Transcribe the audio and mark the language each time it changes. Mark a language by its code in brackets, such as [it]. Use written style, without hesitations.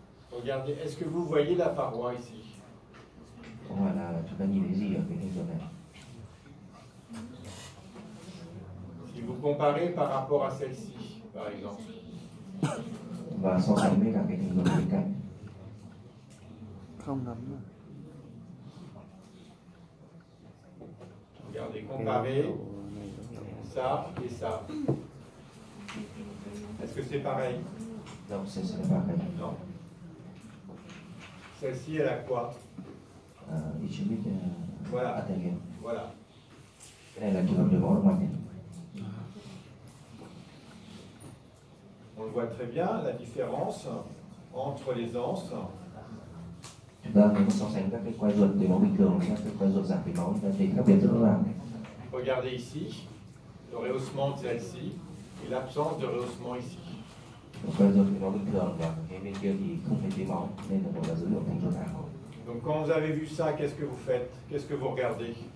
[fr] Regardez, est-ce que vous voyez la paroi ici? [vi] Có phải là chúng ta nhìn thấy gì ở cái hình ruột này? [fr] Si vous comparez par rapport à celle-ci, par exemple. [vi] Và so sánh với cả cái hình ruột bên cạnh. Không ngấm. [fr] Regardez, comparez ça et ça. Est-ce que c'est pareil? Non, c'est pareil. Non. Celle-ci, elle a quoi? [en] Ischemic [fr] Voilà. [en] arterial. [fr] Voilà. [vi] Cái này là trường hợp nhồi máu động mạch này. [fr] On voit très bien la différence entre les anses. [vi] Chúng ta nếu mà so sánh các cái quai ruột tưới máu bình thường với các cái quai ruột giảm tưới máu, chúng ta thấy khác biệt rất rõ ràng. [fr] Regardez ici, le rehaussement de celle-ci et l'absence de rehaussement ici. [vi] Quai ruột tưới máu bình thường và cái bên kia thì không thấy tưới máu, nên là một là dấu hiệu thành ruột ảo. [fr] Donc quand vous avez vu ça, qu'est-ce que vous faites? Qu'est-ce que vous regardez?